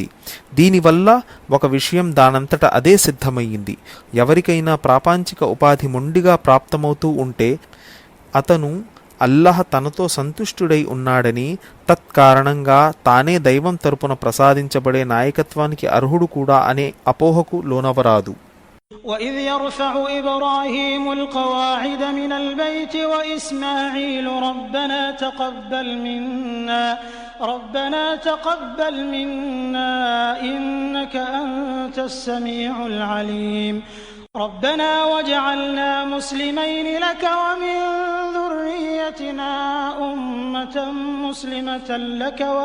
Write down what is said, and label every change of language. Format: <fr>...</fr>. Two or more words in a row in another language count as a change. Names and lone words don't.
<te>దీనివల్ల ఒక విషయం దానంతట అదే సిద్ధమయ్యింది. ఎవరికైనా ప్రాపంచిక ఉపాధి మొండిగా ప్రాప్తమవుతూ ఉంటే అతను అల్లాహ్ తనతో సంతుష్టుడై ఉన్నాడని, తత్కారణంగా తానే దైవం తరపున ప్రసాదించబడే నాయకత్వానికి అర్హుడు కూడా అనే అపోహకు లోనవరాదు.</te> <ar>وَإِذْ يَرْفَعُ إِبْرَاهِيمُ الْقَوَاعِدَ مِنَ الْبَيْتِ وَإِسْمَاعِيلُ رَبَّنَا تَقَبَّلْ مِنَّا إِنَّكَ أَنْتَ السَّمِيعُ الْعَلِيمُ رَبَّنَا وَاجْعَلْنَا مُسْلِمَيْنِ لَكَ وَمِنْ ذُرِّيَّتِنَا أُمَّةً مُسْلِمَةً لَكَ</ar>